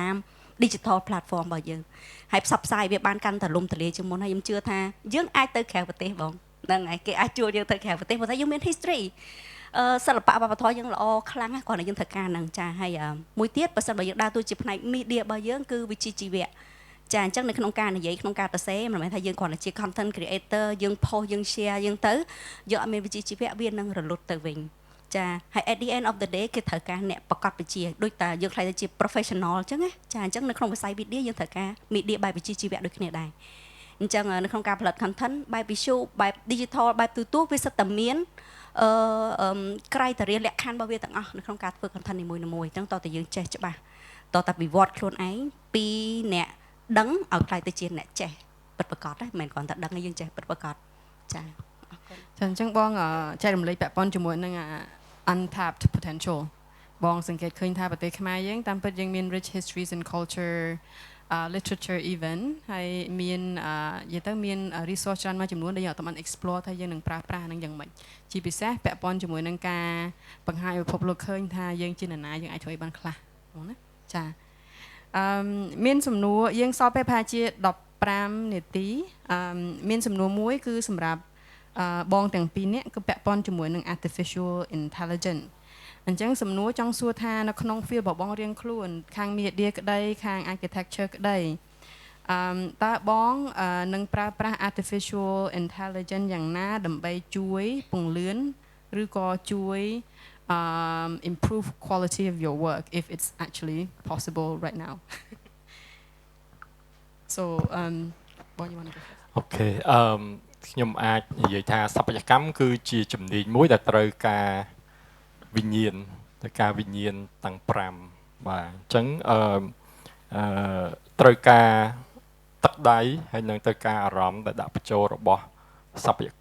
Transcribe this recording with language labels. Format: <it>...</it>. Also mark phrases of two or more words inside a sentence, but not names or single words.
<km>តាម</km> <en>digital platform</en> <km>របស់យើងហើយផ្សព្វផ្សាយវាបានកាន់តែលំទលាយជាងមុនហើយខ្ញុំជឿថាយើងអាចទៅក្រៅប្រទេសបងហ្នឹងហើយគេអាចជួលយើងទៅក្រៅប្រទេសប៉ុន្តែយើងមាន history សិល្បៈវប្បធម៌យើងល្អខ្លាំងណាស់គ្រាន់តែយើងត្រូវការហ្នឹង ចាហើយមួយទៀតបើសិនបើយើងដើរតួជាផ្នែក media របស់យើងគឺវិជ្ជាជីវៈចាអញ្ចឹងនៅក្នុងការនិយាយក្នុងការសរសេរមិនមែនថាយើងគ្រាន់តែជា</km> <en>content creator</en> <km>យើង post យើង share យើងទៅយកអត់មានវិជ្ជាជីវៈវានឹងរលត់ទៅវិញចាហើយ</km> <en>at the end of the day</en> <km>គេត្រូវការអ្នកប្រកបវិជ្ជាដូចតែយើងខ្លាចទៅជា professional អញ្ចឹងណាចាអញ្ចឹងនៅក្នុងវិស័យ media យើងត្រូវការ media បែបវិជ្ជាជីវៈដូចគ្នាដែរអញ្ចឹងនៅក្នុងការផលិត content បែប visual បែប digital បែបទូទៅវាសិតតែមាន criteria លក្ខខណ្ឌរបស់វាទាំងអស់នៅក្នុងការធ្វើ content នីមួយៗអញ្ចឹងតើតើយើងចេះច្បាស់តើតើវិវត្តខ្លួនឯងពីអ្នកដឹងឲ្យខ្លាយទៅជាអ្នកចេះពិតប្រាកដហ្នឹងមិនមែនគ្រាន់តែដឹងឲ្យយើងចេះពិតប្រាកដចាអរគុណ ចាអញ្ចឹងបងចែករំលែកពាក់ព័ន្ធជាមួយនឹង</km> <en>untapped potential</en> <km>បងសង្កេតឃើញថាប្រទេសខ្មែរយើងតាមពិតយើងមាន</km> <en>rich histories and culture literature even</en> <km>ហើយមាននិយាយទៅមាន resource ច្រើនមួយចំនួនដែលយើងអត់ បាន explore ថាយើងនឹងប្រើប្រាស់នឹងយ៉ាងម៉េចជាពិសេសពាក់ព័ន្ធជាមួយនឹងការបង្ហាញពិភពលោកឃើញថាយើងជានរណាយើងអាចធ្វើឲ្យបានខ្លះ បងណាចាមានសំណួរយើងសល់ពេលប្រហែលជា15នាទីមានសំណួរមួយគឺសម្រាប់ បងទាំងពីរនាក់គឺពាក់ព័ន្ធជាមួយនឹង</km> <en>artificial intelligence</en> <km>អញ្ចឹងសំណួរចង់សួរថានៅក្នុង field របស់បងរៀងខ្លួនខាង media ក្តីខាង architecture ក្តីតើបងនឹងប្រើប្រាស់</km> <en>artificial intelligence</en> <km>យ៉ាងណាដើម្បីជួយពង្លឿនឬក៏ជួយ</km> <en>improve quality of your work if it's actually possible right now so what you want to go first</en> <km>Okay ខ្ញុំអាចនិយាយថាស្ថាបត្យកម្មគឺជាជំនាញមួយដែលត្រូវការវិញ្ញាណទាំង5បាទអញ្ចឹងត្រូវការទឹកដៃហើយនឹងត្រូវការអារម្មណ៍ដែលដាក់បញ្ចូលរបស់ស្ថាបត្យ</km>